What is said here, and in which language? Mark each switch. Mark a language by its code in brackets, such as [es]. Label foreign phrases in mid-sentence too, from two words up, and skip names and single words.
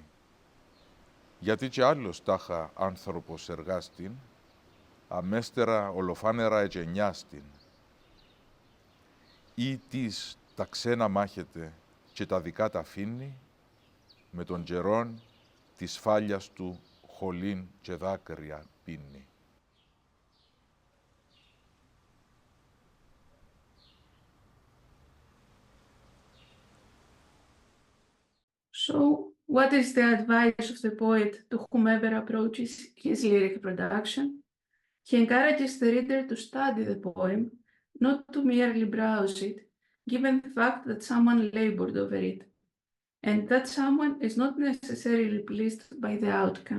[el] Γιατί κι άλλος τάχα άνθρωπος εργάστην, αμέστερα ολοφάνερα ετζενιάστην. Ή της τα ξένα μάχεται και τα δικά τα αφήνει, με τον καιρόν της φάλιας του χολήν και δάκρυα πίνει. [en] So, what is the advice of the poet to whomever approaches his lyric production? He encourages the reader to study the poem, not to merely browse it, given the fact that someone labored over it, and that someone is not necessarily pleased by the outcome.